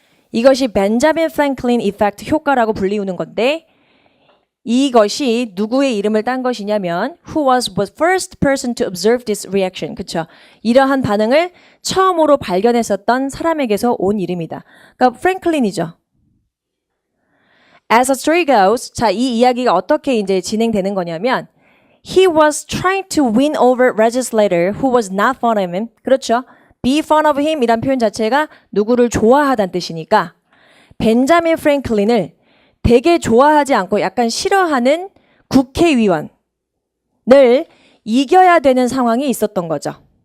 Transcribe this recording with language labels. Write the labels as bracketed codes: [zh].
[ko] 이것이 벤자민 프랭클린 이펙트 효과라고 불리우는 건데, 이것이 누구의 이름을 딴 것이냐면 who was the first person to observe this reaction. 그쵸? 이러한 반응을 처음으로 발견했었던 사람에게서 온 이름이다. 그러니까 프랭클린이죠. [en] As the story goes, 자, 이 이야기가 어떻게 이제 진행되는 거냐면 he was trying to win over legislator who was not fond of him. [ko] 그렇죠? be fond of him 이란 표현 자체가 누구를 좋아하다는 뜻이니까 벤자민 프랭클린을 되게 좋아하지 않고 약간 싫어하는 국회의원을 이겨야 되는 상황이 있었던 거죠.